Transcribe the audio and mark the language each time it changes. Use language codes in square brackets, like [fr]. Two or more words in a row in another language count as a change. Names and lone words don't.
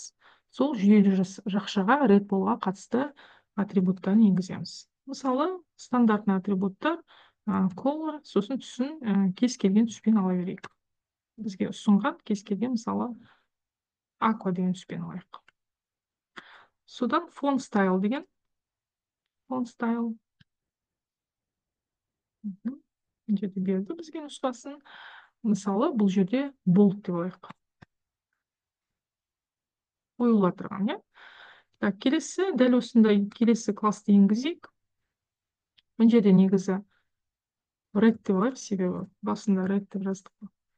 [kk] Сол жүйелі жақшаға [en] red boldға [kk] қатысты атрибуттарын енгіземіз. Мысалы, стандартный атрибуттар color, сосын түсін кез келген түспен ала берейік. Бізге ұсынған кез келген, мысалы, aqua деген түспен алайық. [en] Содан font style деген. Font style. [kk] Жерде берді бізге нұсқасын. Мысалы, бұл жерде bold деп алайық. Қойыла тұрған, иә? Так, келесі, дәл осындай келесі классты енгізейік. Мына жерде негізі red деп алайық, себебі басында red деп жаздық.